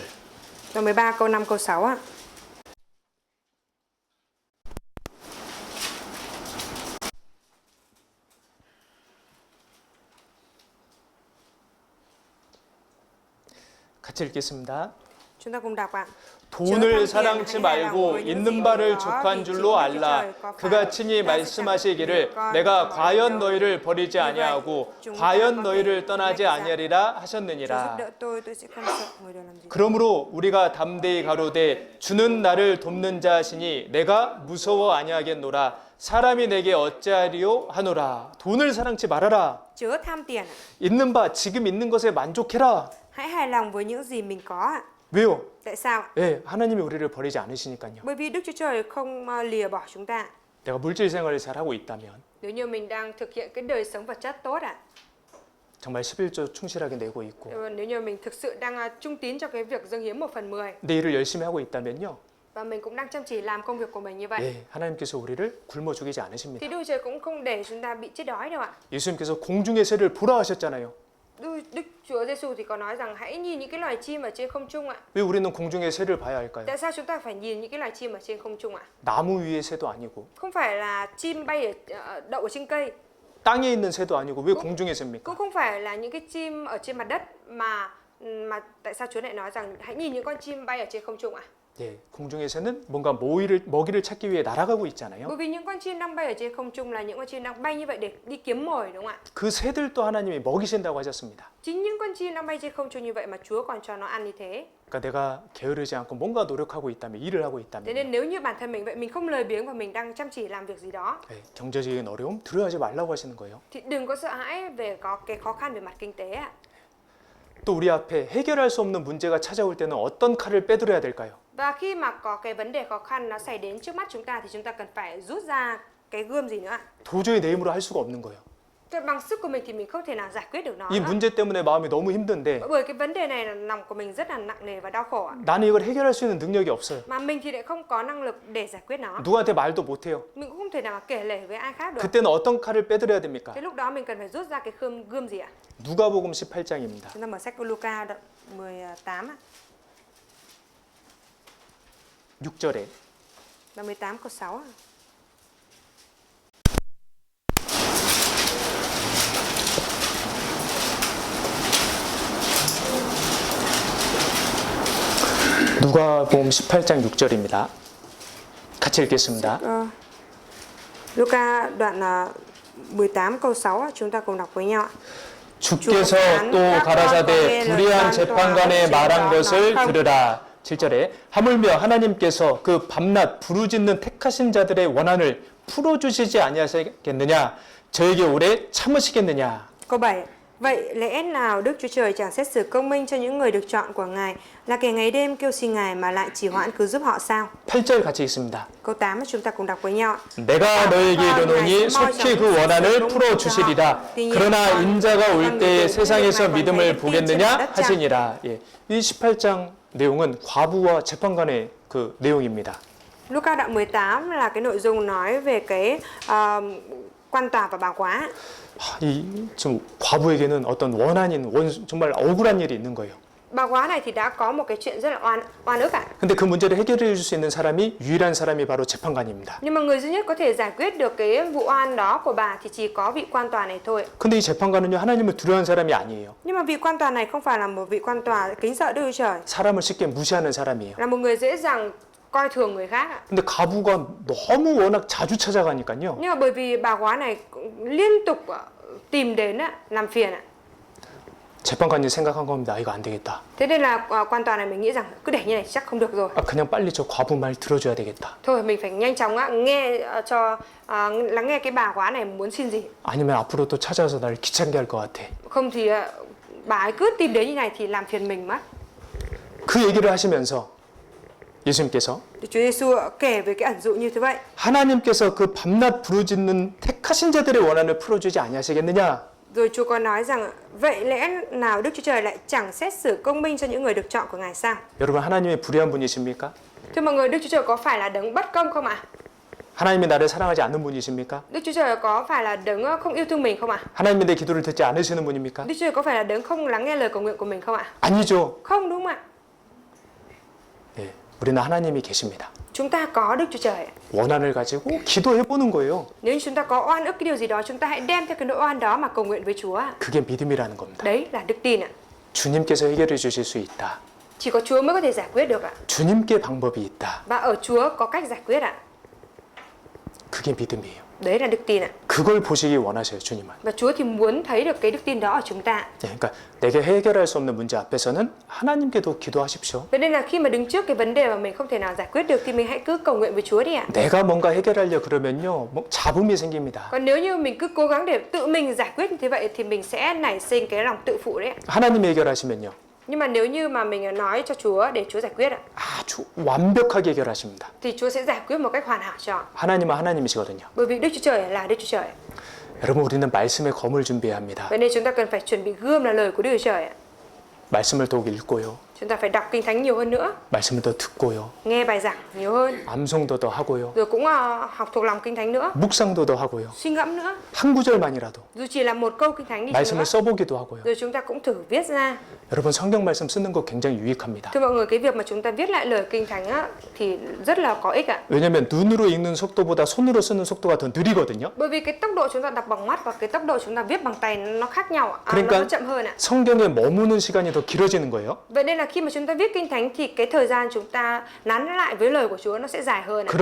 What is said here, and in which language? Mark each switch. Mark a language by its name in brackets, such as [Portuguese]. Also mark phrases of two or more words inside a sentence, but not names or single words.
[Vietnamese] đoạn 13 câu 5 câu 6 ạ. [Korean] 같이 읽겠습니다. [Vietnamese] Chúng ta cùng đọc ạ. [Korean] 돈을 사랑치 말고 있는 바를 족한 줄로 알라. 그가 친히 말씀하시기를 내가 과연 너희를 버리지 아니하고 과연 너희를 떠나지 아니하리라 [Vietnamese] Chúa giúp [Korean] 하셨느니라. [Vietnamese] đỡ tôi sẽ không sợ người đời làm gì. [Korean] 그러므로 우리가 담대히 가로되 주는 나를 돕는 자시니 내가 무서워 아니하겠노라. 사람이 내게 어찌하리요 하노라. 돈을 사랑치 말아라. [Vietnamese] Chớ tham tiền ạ. [Korean] 있는 바 지금 있는 것에 만족해라. [Vietnamese] Hãy hài lòng với những gì mình có ạ. [Korean] 왜요? [Vietnamese] Tại sao? [Korean] 네, 하나님이 우리를 버리지 않으시니까요. [Vietnamese] Bởi vì Đức Chúa Trời không lìa bỏ chúng ta. [Korean] 내가 물질 생활을 잘 하고 있다면 [Vietnamese] Nếu như mình đang thực hiện cái đời sống vật chất tốt ạ. [Korean] 정말 11조 충실하게 내고 있고 [Vietnamese] Nếu như mình thực sự đang trung tín cho cái việc dâng hiến 1/10 [Korean] 내 일을 열심히 하고 있다면요. [Vietnamese] và mình cũng đang chăm chỉ làm công việc của mình như vậy [Korean] 예, 하나님께서 우리를 굶어 죽이지 않으십니다. [Vietnamese] thì Đức Chúa Trời cũng không để chúng ta bị chết đói đâu ạ. [Korean] 예수님께서 공중의 새를 보라 하셨잖아요. [Vietnamese] Đức Chúa Giêsu thì có nói rằng hãy nhìn những cái loài chim ở trên không trung ạ. [Korean] 왜 우리는 공중의 새를 봐야 할까요? [Vietnamese] Tại sao chúng ta phải nhìn những cái loài chim ở trên không trung ạ? [Korean] 나무 위의 새도 아니고 [Vietnamese] Không phải là chim bay đậu ở trên cây, [Korean] 땅에 있는 새도 아니고 왜 공중의 새입니까? [Vietnamese] cũng không phải là những cái chim ở trên mặt đất mà tại sao Chúa lại nói rằng hãy nhìn những con chim bay ở trên không trung ạ? [Korean] 예, 공중의 새는 뭔가 먹이를 찾기 위해 날아가고 있잖아요. [Vietnamese] Bởi vì những con chim đang bay ở trên không trung là những con chim đang bay như vậy để đi kiếm mồi, đúng không ạ? [Korean] 그 새들도 하나님이 먹이신다고 하셨습니다. [Vietnamese] Chính những con chim đang bay trên không trung như vậy mà Chúa còn cho nó ăn như thế. [Korean] 그러니까 내가 게으르지 않고 뭔가 노력하고 있다면 일을 하고 [Vietnamese] Thế [Korean] 있다면 [Vietnamese] nên nếu như bản thân mình vậy, mình không lười biếng và mình đang chăm chỉ làm việc gì đó [Korean] 예, 경제적인 어려움 두려워하지 말라고 하시는 거예요. [Vietnamese] thì đừng có sợ hãi về có cái khó khăn về mặt kinh tế ạ. [Korean] 또 우리 앞에 해결할 수 없는 문제가 찾아올 때는 어떤 칼을 빼들어야 될까요? [Vietnamese] Và khi mà có cái vấn đề khó khăn nó xảy đến trước mắt chúng ta thì chúng ta cần phải rút ra cái gươm gì nữa ạ? [Korean] 도저히 내 힘으로 할 수가 없는 거예요. [Vietnamese] Bằng sức của mình thì mình không thể nào giải quyết được nó [Korean] 이 [Vietnamese] nữa. [Korean] 문제 때문에 마음이 너무 힘든데 [Vietnamese] Bởi cái vấn đề này là lòng của mình rất là nặng nề và đau khổ ạ. [Korean] 나는 이걸 해결할 수 있는 능력이 없어요. [Vietnamese] Mà mình thì lại không có năng lực để giải quyết nó. [Korean] 누구한테 말도 못해요. [Vietnamese] Mình cũng không thể nào mà kể lể với ai khác được. [Korean] 그때는 어떤 칼을 빼들어야 됩니까? [Vietnamese] Thế lúc đó mình cần phải rút ra cái gươm gì ạ? [Korean] 누가복음 18장입니다. [Vietnamese] Chúng ta mở sách của Luca đoạn 18 ạ. [Korean] 6절에 [Vietnamese] Đoạn 18 câu 6 ạ. [Korean] 누가복음 18장 6절입니다. 같이 읽겠습니다. [Vietnamese] Luca đoạn 18 câu 6 ạ. Chúng ta cùng đọc với nhau ạ. [Korean] 주께서 또 가라사대 불의한 재판관에 말한 것을 들으라. 7절에 하물며 하나님께서 그 밤낮 부르짖는 택하신 자들의 원한을 풀어주시지 아니하시겠느냐? 저에게 오래 참으시겠느냐? [Vietnamese] Câu 7. Vậy lẽ nào Đức Chúa Trời chẳng xét xử công minh cho những người được chọn của Ngài, là kẻ ngày đêm kêu xin Ngài mà lại trì hoãn cứu giúp họ sao? [Korean] 8절 같이 읽습니다. [Vietnamese] Câu 8 chúng ta cùng đọc với nhau. [Korean] 내가 너에게 이르노니 속히 그 원한을 풀어주시리라. 그러나 인자가 올 때에 세상에서 믿음을 보겠느냐 하시니라. 예, 이 18장 내용은 과부와 재판관의 그 내용입니다. [Vietnamese] Luca đoạn 18 là cái nội dung nói về cái quan tòa và bà quá. [Korean] 좀 과부에게는 어떤 원한인 정말 억울한 일이 있는 거예요. [Vietnamese] Bà quá này thì đã có một cái chuyện rất là oan ức ạ. [Korean] 근데 그 문제를 해결해 줄 수 있는 사람이 유일한 사람이 바로 재판관입니다. [Vietnamese] Nhưng mà người duy nhất có thể giải quyết được cái vụ oan đó của bà thì chỉ có vị quan tòa này thôi. [Korean] 근데 이 재판관은요 하나님을 두려워하는 사람이 아니에요. [Vietnamese] Nhưng mà vị quan tòa này không phải là một vị quan tòa kính sợ Đức Chúa Trời, [Korean] 사람을 쉽게 무시하는 사람이에요. [Vietnamese] là một người dễ dàng coi thường người khác ạ. [Korean] 근데 가부가 너무 워낙 자주 찾아가니까요. [Vietnamese] Nhưng mà bởi vì bà quá này liên tục tìm đến làm phiền ạ. [Korean] 재판관이 생각한 겁니다. 이거 안 되겠다. [Vietnamese] Thế nên là quan tòa này mình nghĩ rằng cứ để như này chắc không được rồi. [Korean] 그냥 빨리 저 과부 말 들어줘야 되겠다. [Vietnamese] Thôi mình phải nhanh chóng lắng nghe cái bà quá này muốn xin gì. [Korean] 아니면 앞으로 또 찾아와서 날 귀찮게 할 것 같아. [Vietnamese] Không thì bà ấy cứ tìm đến như này thì làm phiền mình mất. [Korean] 그 얘기를 하시면서 예수님께서 [Vietnamese] Chúa Giêsu kể về cái ẩn dụ như thế vậy. [Korean] 하나님께서 그 밤낮 부르짖는 택하신 자들의 원한을 풀어주지 아니하시겠느냐? [Vietnamese] Rồi Chúa có nói rằng vậy lẽ nào Đức Chúa Trời lại chẳng xét xử công minh cho những người được chọn của Ngài sao? [Korean] 여러분 하나님이 불의한 분이십니까? [Vietnamese] Thưa mọi người, Đức Chúa Trời có phải là đấng bất công không ạ? [Korean] 하나님이 나를 사랑하지 않는 분이십니까? [Vietnamese] Đức Chúa Trời có phải là đấng không yêu thương mình không ạ? [Korean] 하나님이 내 기도를 듣지 않으시는 분입니까? [Vietnamese] Đức Chúa Trời có phải là đấng không lắng nghe lời cầu nguyện của mình không ạ? [Korean] 아니죠. [Vietnamese] Không, đúng không ạ? [Korean] 예, 우리는 하나님이 계십니다. [Vietnamese] Chúng ta có Đức Chúa Trời. [Korean] 원한을 가지고 기도해 보는 거예요. [Vietnamese] Nếu như chúng ta có oan ức cái điều gì đó, chúng ta hãy đem theo cái nỗi oan đó mà cầu nguyện với Chúa. [Korean] 그게 믿음이라는 겁니다. [Vietnamese] Đấy là đức tin ạ. [Korean] 주님께서 해결해 주실 수 있다. [Vietnamese] Chỉ có Chúa mới có thể giải quyết được ạ. [Korean] 주님께 방법이 있다. [Vietnamese] Và ở Chúa có cách giải quyết ạ. [Korean] 그게 믿음이에요. [Vietnamese] Đấy là đức tin ạ. [Korean] 그걸 보시기 원하셔요, 주님은. [Vietnamese] Và Chúa thì muốn thấy được cái đức tin đó ở chúng ta. [Korean] 예, 그러니까 내게 해결할 수 없는 문제 앞에서는 하나님께도 기도하십시오. [Vietnamese] Vậy nên là khi mà đứng trước cái vấn đề mà mình không thể nào giải quyết được thì mình hãy cứ cầu nguyện với Chúa đi ạ. [Korean] 내가 뭔가 해결하려 그러면요, 뭐 잡음이 생깁니다. [Vietnamese] Còn nếu như mình cứ cố gắng để tự mình giải quyết như thế vậy thì mình sẽ nảy sinh cái lòng tự phụ đấy ạ. [Korean] 하나님이 해결하시면요, [Vietnamese] Nhưng mà nếu như mà mình nói cho Chúa để Chúa giải quyết ạ, [Korean] 아주 완벽하게 해결하십니다. [Vietnamese] thì Chúa sẽ giải quyết một cách hoàn hảo cho. [Korean] 하나님은 하나님이시거든요. [Vietnamese] Bởi vì Đức Chúa Trời là Đức Chúa Trời. [Korean] 여러분, 우리는 말씀의 검을 준비해야 합니다. [Vietnamese] Vậy nên chúng ta cần phải chuẩn bị gươm là lời của Đức Chúa Trời ạ. [Korean] 말씀을 더욱 읽고요. [Vietnamese] Chúng ta phải đọc Kinh Thánh nhiều hơn nữa, [Korean] 말씀을 더 듣고요. [Vietnamese] nghe bài giảng nhiều hơn, [Korean] 암송도 더 하고요. [Vietnamese] rồi cũng học thuộc lòng Kinh Thánh nữa, [Korean] 묵상도 더 하고요. [Vietnamese] suy ngẫm nữa. [Korean] 한 구절만이라도 [Vietnamese] Dù chỉ là một câu Kinh Thánh đi chăng [Korean] 말씀을 [Vietnamese] nữa, [Korean] 써보기도 하고요. [Vietnamese] rồi chúng ta cũng thử viết ra. [Korean] 여러분, 성경 말씀 쓰는 거 굉장히 유익합니다. [Vietnamese] Thưa mọi người, cái việc mà chúng ta viết lại lời Kinh Thánh á, thì rất là có ích ạ. [Korean] 왜냐하면 눈으로 읽는 속도보다 손으로 쓰는 속도가 더 느리거든요. [Vietnamese] Bởi vì cái tốc độ chúng ta đọc bằng mắt và cái tốc độ chúng ta viết bằng tay nó khác nhau ạ. [Korean] 그러니까 [Vietnamese] Nó chậm hơn ạ. [Korean] 성경에 머무는 시간이 더 길어지는 거예요. [Vietnamese] Vậy nên là khi mà chúng ta viết Kinh Thánh thì cái thời gian chúng ta nán lại với lời của Chúa nó sẽ dài hơn ạ.